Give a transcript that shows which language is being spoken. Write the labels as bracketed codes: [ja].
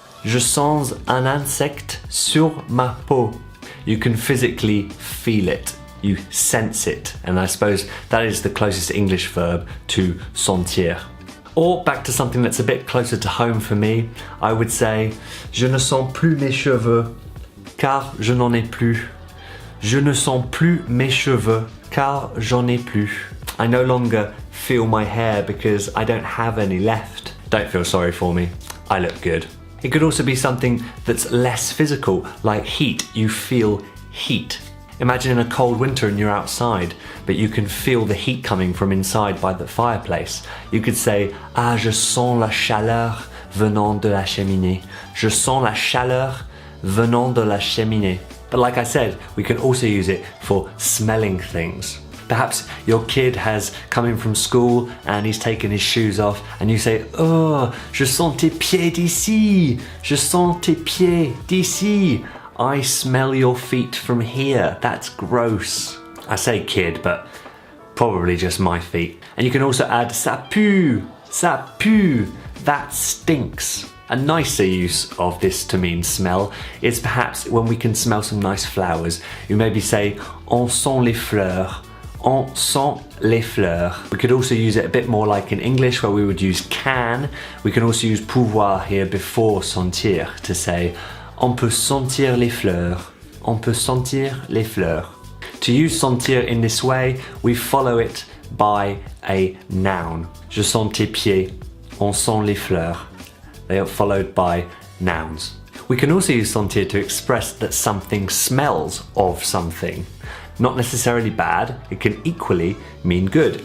[fr] Je sens un insecte sur ma peau. [en] You can physically feel it. You sense it. And I suppose that is the closest English verb to sentir. Or back to something that's a bit closer to home for me, I would say, [fr] je ne sens plus mes cheveux, car je n'en ai plus. Je ne sens plus mes cheveux, car j'en ai plus. [en] I no longer feel my hair because I don't have any left. Don't feel sorry for me. I look good. It could also be something that's less physical, like heat. You feel heat. Imagine in a cold winter and you're outside, but you can feel the heat coming from inside by the fireplace. You could say, [fr] "Ah, je sens la chaleur venant de la cheminée." Je sens la chaleur venant de la cheminée. [en] But like I said, we can also use it for smelling things. Perhaps your kid has come in from school and he's taken his shoes off and you say, [fr] "Oh, je sens tes pieds d'ici. Je sens tes pieds d'ici. [en] I smell your feet from here. That's gross." I say kid, but probably just my feet. And you can also add [fr] ça pue, [en] that stinks. A nicer use of this to mean smell is perhaps when we can smell some nice flowers. You maybe say, [fr] "On sent les fleurs." On sent les fleurs. [en] We could also use it a bit more like in English where we would use can. We can also use pouvoir here before sentir to say, [fr] "On peut sentir les fleurs." On peut sentir les fleurs. [en] To use sentir in this way, we follow it by a noun. [fr] Je sens tes pieds. On sent les fleurs. [en] They are followed by nouns. We can also use sentir to express that something smells of something. Not necessarily bad, it can equally mean good.